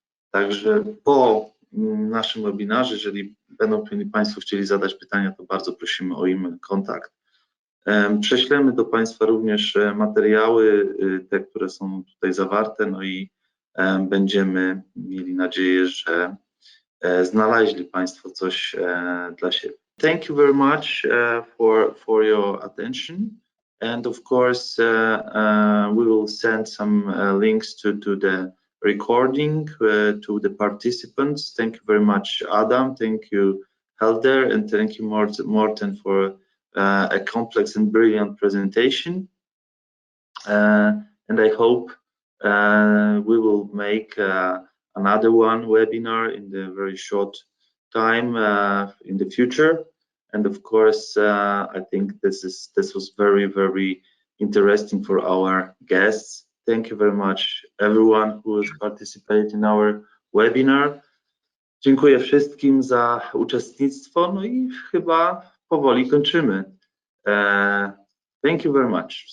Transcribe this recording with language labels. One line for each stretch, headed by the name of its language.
Polish: Także po naszym webinarze, jeżeli będą Państwo chcieli zadać pytania, to bardzo prosimy o e-mail, kontakt. Prześlemy do Państwa również materiały, te, które są tutaj zawarte, no i będziemy mieli nadzieję, że znaleźli Państwo coś dla siebie.
English: Thank you very much for your attention, and of course we will send some links to the recording to the participants. Thank you very much, Adam. Thank you, Helder, and thank you, Morten, for a complex and brilliant presentation. And I hope we will make another webinar in the very short time in the future. And of course, I think this was very, very interesting for our guests. Thank you very much, everyone who has participated in our webinar.
Polish: Dziękuję wszystkim za uczestnictwo, no i chyba powoli kończymy.
English: Thank you very much.